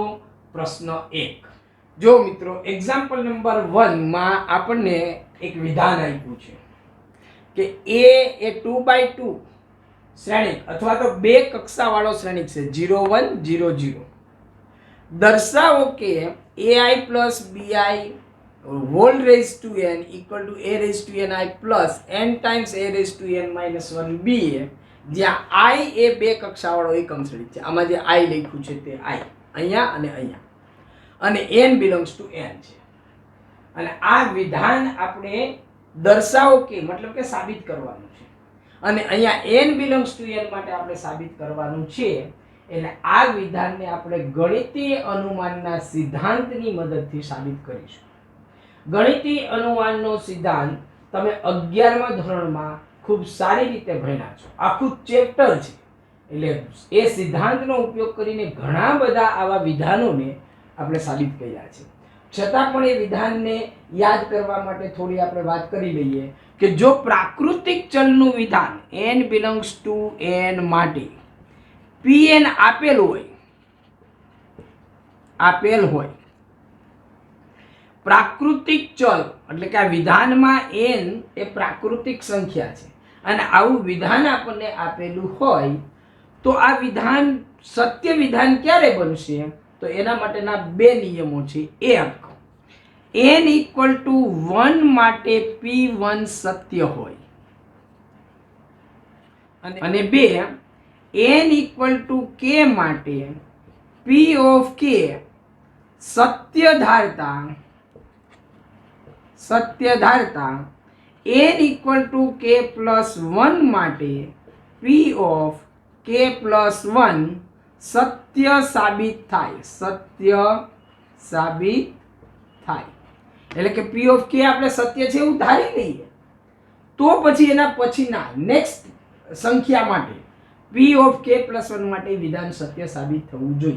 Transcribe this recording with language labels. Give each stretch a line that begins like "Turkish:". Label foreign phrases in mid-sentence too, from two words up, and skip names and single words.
Gujarati: પ્રશ્ન 1 જો મિત્રો
English: example number
Gujarati: 1 માં આપણને એક વિધાન આપ્યું છે કે a એ 2/2 શ્રેણિક અથવા તો બે કક્ષાવાળો શ્રેણિક છે 0 1 0 0। દર્શાવો કે
English: ai plus bi whole raised to n equal to a raised to ni plus n times a raised to n minus 1b,
Gujarati: જ્યાં i એ બે કક્ષાવાળો એકમ શ્રેણિક છે। આમાં જે i લખ્યું છે તે i અહીંયા અને અહીંયા, અને
English: n belongs to n
Gujarati: છે। અને આ વિધાન આપણે દર્શાવો કે મતલબ કે સાબિત કરવાનું છે, અને અહીંયા
English: n belongs to n
Gujarati: માટે આપણે સાબિત કરવાનું છે। એટલે આ વિધાનને આપણે ગણિતીય અનુમાનના સિદ્ધાંતની મદદથી સાબિત કરીશું। ગણિતીય અનુમાનનો સિદ્ધાંત તમે 11મા ધોરણમાં ખૂબ સારી રીતે ભણ્યા છો, આખું ચેપ્ટર છે। એટલે એ સિદ્ધાંતનો ઉપયોગ કરીને ઘણા બધા આવા વિધાનોને આપણે સાબિત કર્યા છે। છતાં પણ એ વિધાનને યાદ કરવા માટે થોડી આપણે વાત કરી લઈએ કે જો પ્રાકૃતિક ચલનું વિધાન
English: n belongs to n
Gujarati: માટે pn આપેલ હોય, પ્રાકૃતિક ચલ એટલે કે આ વિધાનમાં n એ પ્રાકૃતિક સંખ્યા છે, અને આવું વિધાન આપણને આપેલું હોય તો આ વિધાન સત્ય વિધાન ક્યારે બનશે? તો એના માટેના બે નિયમો છે।
English: એક, n equal to 1
Gujarati: માટે p1 સત્ય હોય, અને બે,
English: n equal to k માટે p of k
Gujarati: સત્ય ધારતા
English: n equal to k plus 1 માટે p of k plus 1
Gujarati: સત્ય સાબિત થાય। એટલે કે
English: p of k
Gujarati: આપણે સત્ય છે એવું ધારી લઈએ તો પછી એના પછીના નેક્સ્ટ સંખ્યા માટે
English: p of k plus 1
Gujarati: માટે વિધાન સત્ય સાબિત થવું જોઈએ।